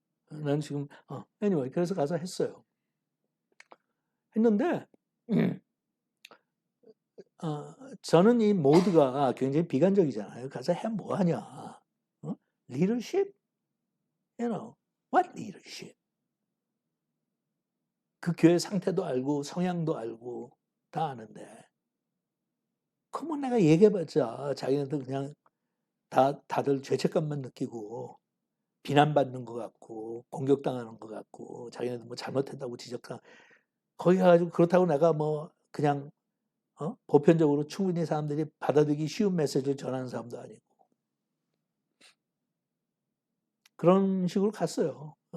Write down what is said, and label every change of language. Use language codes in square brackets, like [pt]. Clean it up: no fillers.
[ko] 난 지금 anyway 그래서 가서 했어요. 했는데 저는 이 모드가 굉장히 비관적이잖아요. 가서 해 뭐하냐? leadership? [en] You know, what leadership? [ko] 그 교회 상태도 알고 성향도 알고 다 아는데 그러면 내가 얘기해봤자 자기네들 그냥 다들 죄책감만 느끼고 비난받는 것 같고 공격당하는 것 같고 자기네들 뭐 잘못했다고 지적하는 거기 가가지고 그렇다고 내가 뭐 그냥 보편적으로 충분히 사람들이 받아들이기 쉬운 메시지를 전하는 사람도 아니고 그런 식으로 갔어요.